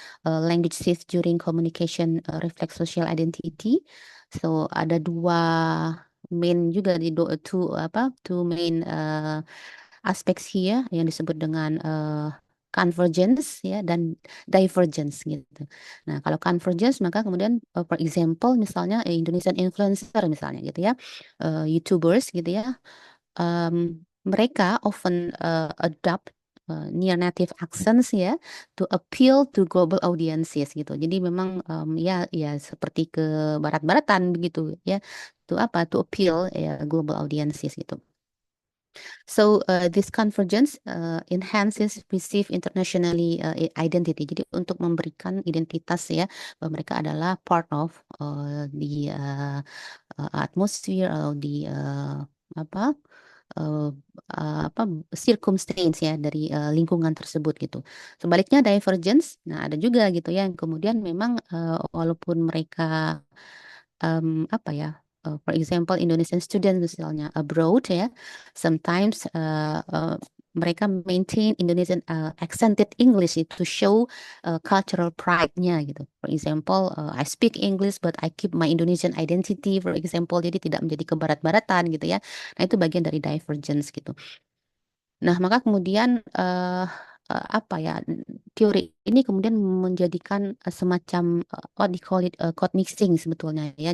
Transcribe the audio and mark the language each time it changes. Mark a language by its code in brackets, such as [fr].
[en] Language shifts during communication reflect social identity. [id] So ada dua main juga di [en] two main aspects here [id] yang disebut dengan convergence ya dan divergence gitu. Nah, kalau [en] convergence [id] maka kemudian [en] for example misalnya Indonesian influencer [id] misalnya gitu ya, [en] YouTubers [id] gitu ya, mereka [en] often adopt near native accents ya to appeal to global audiences gitu. [id] Jadi memang ya seperti ke barat-baratan begitu ya. [en] To [id] apa? [en] To appeal ya global audiences gitu. So this convergence enhances perceived internationally identity. [id] Jadi untuk memberikan identitas ya bahwa mereka adalah [en] part of the atmosphere [id] atau di apa uh, apa circumstance ya dari lingkungan tersebut gitu. Sebaliknya divergence, nah ada juga gitu ya yang kemudian memang walaupun mereka apa ya, [en] for example Indonesian students [id] misalnya [en] abroad [id] ya, [en] sometimes [id] mereka [en] maintain Indonesian accented English to show cultural pride- [id] nya gitu. [en] For example, I speak English but I keep my Indonesian identity, for example. [id] Jadi tidak menjadi kebarat-baratan gitu ya. Nah, itu bagian dari divergence gitu. Nah, maka kemudian apa ya teori ini kemudian menjadikan semacam [en] what they call it code mixing [id] sebetulnya ya.